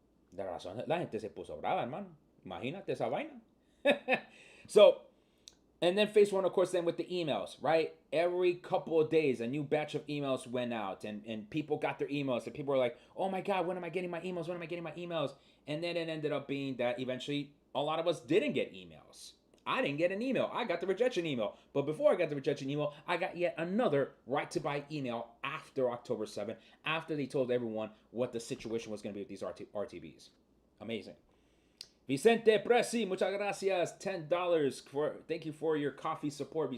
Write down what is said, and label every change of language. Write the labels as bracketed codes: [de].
[es] De razón la gente se puso brava, hermano. Imagínate esa vaina. [en] So, and then phase one, of course, then with the emails, right? Every couple of days, a new batch of emails went out, and people got their emails, and people were like, oh my God, when am I getting my emails? When am I getting my emails? And then it ended up being that eventually a lot of us didn't get emails. I didn't get an email. I got the rejection email. But before I got the rejection email, I got yet another right to buy email after October 7th, after they told everyone what the situation was going to be with these RTBs. Amazing. [es] Vicente Presi, muchas gracias. [en] $10 thank you for your coffee support.